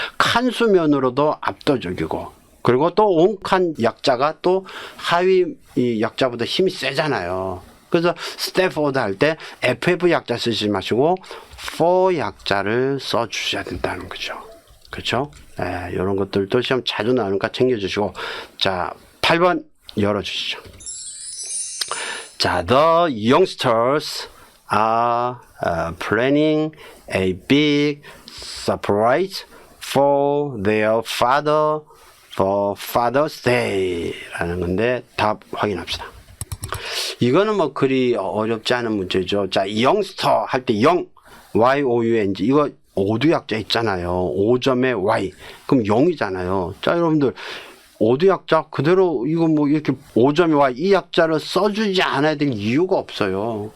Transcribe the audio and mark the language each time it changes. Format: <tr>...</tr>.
<ko>칸수면으로도 압도적이고, 그리고 또 온칸 약자가 또 하위 이 약자보다 힘이 세잖아요. 그래서 스태포드 할 때 FF 약자 쓰지 마시고 for 약자를 써 주셔야 된다는 거죠. 그렇죠? 이런 것들도 시험 자주 나오니까 챙겨주시고. 자, 8번 열어주시죠.</ko> <en>자, the youngsters are planning a big surprise for their father for Father's Day 라는</en> <ko>건데 답 확인합시다. 이거는 뭐 그리 어렵지 않은 문제죠. 자, youngster 할 때 영, Y-O-U-N-G 이거 오두 약자 있잖아요. 5점에 Y 그럼 0이잖아요. 자, 여러분들 오두 약자 그대로 이거 뭐 이렇게 5점에 Y 이 약자를 써주지 않아야 될 이유가 없어요.</ko>